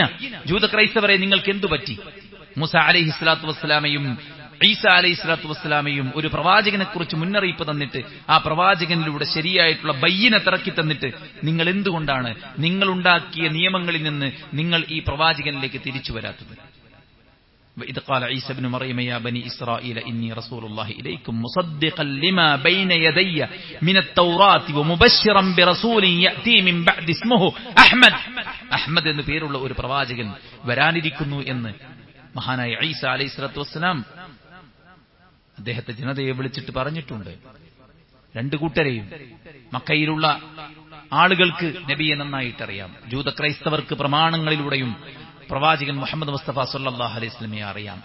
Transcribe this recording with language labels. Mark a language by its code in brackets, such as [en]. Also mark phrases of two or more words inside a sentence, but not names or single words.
[ml] ജൂത ക്രൈസ്തവരെ നിങ്ങൾക്ക് എന്തു പറ്റി? മൂസ [ar] عليه الصلاة والسلام [ml] ഈസ [ar] عليه الصلاة والسلام [ml] ഒരു പ്രവാചകനെ കുറിച്ച് മുന്നറിയിപ്പ് തന്നിട്ട് ആ പ്രവാചകനിലൂടെ ശരിയായിട്ടുള്ള ബയ്യിന ഇറക്കി തന്നിട്ട് നിങ്ങൾ എന്തുകൊണ്ടാണ് നിങ്ങളുണ്ടാക്കിയ നിയമങ്ങളിൽ നിന്ന് നിങ്ങൾ ഈ പ്രവാചകനിലേക്ക് തിരിച്ചു വരാത്തത്? [ar] وإذ قال عيسى ابن مريم يا بني إسرائيل إني رسول الله إليكم مصدقا لما بين يدي من التوراة ومبشرا برسول يأتي من بعد اسمه أحمد. [ml] അഹ്മദ് എന്ന പേരുള്ള ഒരു പ്രവാചകൻ വരാനിരിക്കുന്നു എന്ന് മഹാനായ ഈസ [ar] عليه الصلاة والسلام [ml] അദ്ദേഹത്തെ ജനതയെ വിളിച്ചിട്ട് പറഞ്ഞിട്ടുണ്ട്. രണ്ടു കൂട്ടരെയും മക്കയിലുള്ള ആളുകൾക്ക് നബിയെ നന്നായിട്ടറിയാം. ജൂത ക്രൈസ്തവർക്ക് പ്രമാണങ്ങളിലൂടെയും പ്രവാചകൻ മുഹമ്മദ് മുസ്തഫ [ar] صلى الله عليه وسلم [ml] അറിയാം.